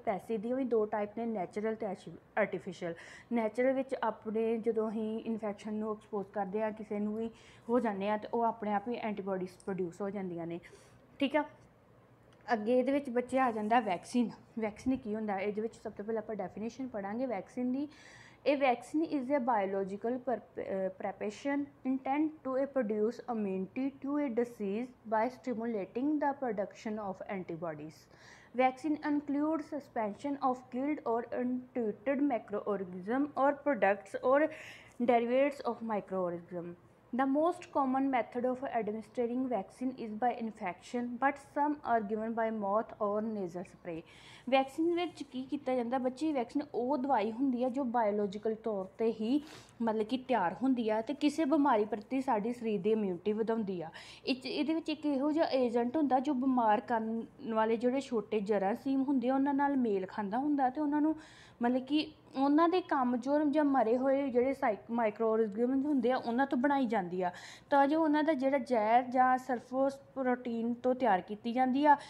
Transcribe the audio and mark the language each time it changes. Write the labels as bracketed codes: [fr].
[pa] Passive ਦੀਆਂ ਵੀ ਦੋ type ਨੇ, ਨੈਚੁਰਲ ਅਤੇ ਆਰਟੀਫਿਸ਼ਲ। ਨੈਚੁਰਲ ਵਿੱਚ ਆਪਣੇ ਜਦੋਂ ਅਸੀਂ ਇਨਫੈਕਸ਼ਨ ਨੂੰ ਐਕਸਪੋਜ਼ ਕਰਦੇ ਹਾਂ, ਕਿਸੇ ਨੂੰ ਵੀ ਹੋ ਜਾਂਦੇ ਆ, ਅਤੇ ਉਹ ਆਪਣੇ ਆਪ ਹੀ ਐਂਟੀਬਾਡੀਜ਼ ਪ੍ਰੋਡਿਊਸ ਹੋ ਜਾਂਦੀਆਂ ਨੇ। ਠੀਕ ਆ। ਅੱਗੇ ਇਹਦੇ ਵਿੱਚ ਬੱਚੇ ਆ ਜਾਂਦਾ ਵੈਕਸੀਨ। ਵੈਕਸੀਨ ਕੀ ਹੁੰਦਾ, ਇਹਦੇ ਵਿੱਚ ਸਭ ਤੋਂ ਪਹਿਲਾਂ ਆਪਾਂ definition ਪੜ੍ਹਾਂਗੇ vaccine ਦੀ। [en] A vaccine is a biological preparation intended to produce immunity to a disease by stimulating the production of antibodies. Vaccine includes suspension of killed or untreated microorganism or products or derivatives of microorganism. The most common method of administering vaccine is by injection, but some are given by mouth or nasal spray. [pa] Vaccine ਵਿੱਚ ਕੀ ਕੀਤਾ ਜਾਂਦਾ ਬੱਚੇ, vaccine ਉਹ ਦਵਾਈ ਹੁੰਦੀ ਹੈ ਜੋ biological ਤੌਰ 'ਤੇ ਹੀ ਮਤਲਬ ਕਿ ਤਿਆਰ ਹੁੰਦੀ ਆ ਅਤੇ ਕਿਸੇ ਬਿਮਾਰੀ ਪ੍ਰਤੀ ਸਾਡੀ ਸਰੀਰ ਦੀ ਇਮਿਊਨਿਟੀ ਵਧਾਉਂਦੀ ਆ। ਇਹਦੇ ਵਿੱਚ ਇੱਕ ਇਹੋ ਜਿਹਾ ਏਜੰਟ ਹੁੰਦਾ ਜੋ ਬਿਮਾਰ ਕਰਨ ਵਾਲੇ ਜਿਹੜੇ ਛੋਟੇ ਜਰਾਸੀਮ ਹੁੰਦੇ ਆ ਉਹਨਾਂ ਨਾਲ ਮੇਲ ਖਾਂਦਾ ਹੁੰਦਾ, ਅਤੇ ਉਹਨਾਂ ਨੂੰ ਮਤਲਬ ਕਿ ਉਹਨਾਂ ਦੇ ਕਮਜ਼ੋਰ ਜਾਂ ਮਰੇ ਹੋਏ ਜਿਹੜੇ ਮਾਈਕਰੋ ਆਰਗੈਨਿਜ਼ਮ ਹੁੰਦੇ ਆ ਉਹਨਾਂ ਤੋਂ ਬਣਾਈ ਜਾਂਦੀ ਆ, ਤਾਂ ਜੋ ਉਹਨਾਂ ਦਾ ਜਿਹੜਾ ਜ਼ਹਿਰ ਜਾਂ ਸਰਫੋਸ ਪ੍ਰੋਟੀਨ ਤੋਂ ਤਿਆਰ ਕੀਤੀ ਜਾਂਦੀ ਆ।